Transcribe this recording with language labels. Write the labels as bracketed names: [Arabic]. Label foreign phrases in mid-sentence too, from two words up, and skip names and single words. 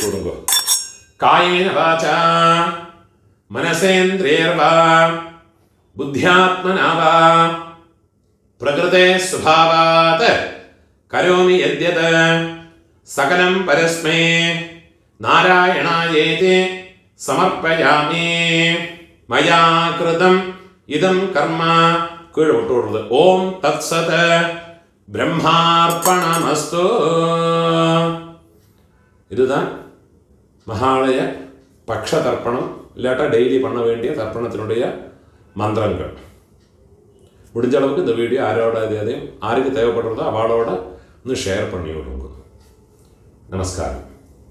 [Sanskrit] കൊടുക്കുക കായേന വാച മനസേന്ദ്രിയർവാ ബുദ്ധ്യാത്മനാവാ പ്രകൃതേ സ്വഭാവാത് കരോമി യദ്യത് സകലം പരസ്മൈ നാരായണായേതി സമർപ്പയാമി മയാ കൃതം ഇദം കർമ്മ [Malayalam] കീഴ് വിട്ടുകൊടുത്തത് [Sanskrit] ഓം തത്സത് ബ്രഹ്മാർപ്പണമസ്തു [Tamil] இதுதான் மகாலய பக்ஷ தர்ப்பணம் இல்லாட்டா டெய்லி பண்ண வேண்டிய தர்ப்பணத்தினுடைய மந்திரங்கள். முடிஞ்ச அளவுக்கு இந்த வீடியோ யாருக்கு தேவைப்படுறதோ அவளோட ஒன்னு ஷேர் பண்ணி விடுங்க. நமஸ்காரம்.